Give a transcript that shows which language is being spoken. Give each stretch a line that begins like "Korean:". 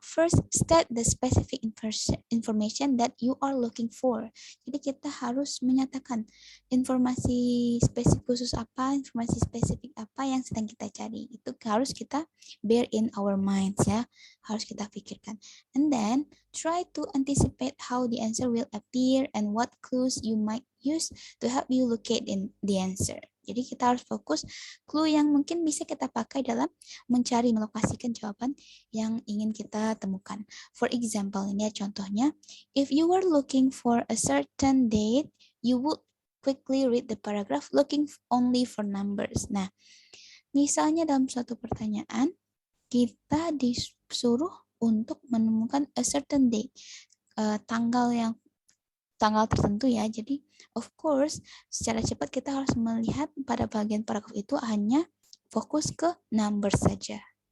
English: First, state the specific information that you are looking for.
Indonesian: Jadi kita harus menyatakan informasi spesifik khusus apa, informasi spesifik apa yang sedang kita cari. Itu harus kita
English: bear in our minds
Indonesian: ya, harus kita pikirkan.
English: And then, try to anticipate how the answer will appear and what clues you might use to help you locate in the answer.
Indonesian: Jadi kita harus fokus clue yang mungkin bisa kita pakai dalam mencari, melokasikan jawaban yang ingin kita temukan.
English: For example,
Indonesian: ini ya contohnya,
English: if you were looking for a certain date, you would quickly read the paragraph looking only for numbers.
Indonesian: Nah, misalnya dalam suatu pertanyaan, kita disuruh untuk menemukan
English: a certain date,
Indonesian: tanggal tertentu ya. Jadi, of course, secara cepat kita harus melihat pada bagian paragraf itu hanya fokus ke number saja.